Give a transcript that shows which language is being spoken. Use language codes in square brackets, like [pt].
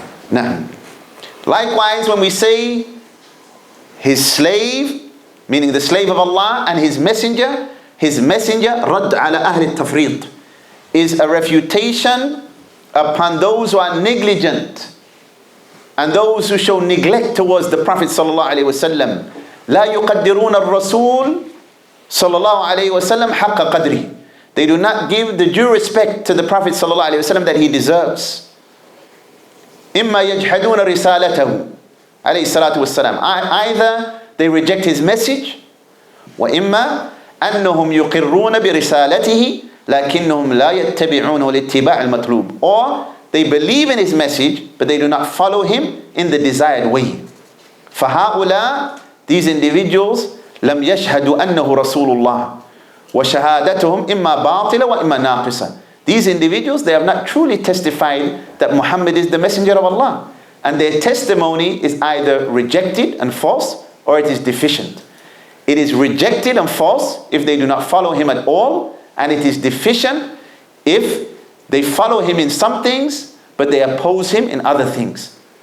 [en] Now, likewise, when we say his slave, meaning the slave of Allah, and his messenger, [ar] رَدْ عَلَى أَهْلِ التَّفْرِيط, [en] is a refutation upon those who are negligent and those who show neglect towards the Prophet sallallahu alaihi wasallam. [ar] لا يقدرون الرسول صلى الله عليه وسلم حق قدره. [en] They do not give the due respect to the Prophet sallallahu alaihi wasallam that he deserves. [ar] إما يجحدون رسالته عليه الصلاة والسلام. [en] Either they reject his message, [ar] وإما أنهم يقرون برسالته لكنهم لا يتبعونه الاتباع المطلوب. [en] Or they believe in his message, but they do not follow him in the desired way. [ar] فهؤلاء, [en] these individuals, [ar] لم يشهدوا أنه رسول الله وشهادتهم إما باطلة وإما ناقصة. [en] These individuals, they have not truly testified that Muhammad is the messenger of Allah, and their testimony is either rejected and false, or it is deficient. It is rejected and false if they do not follow him at all, and it is deficient if they follow him in some things but they oppose him in other things.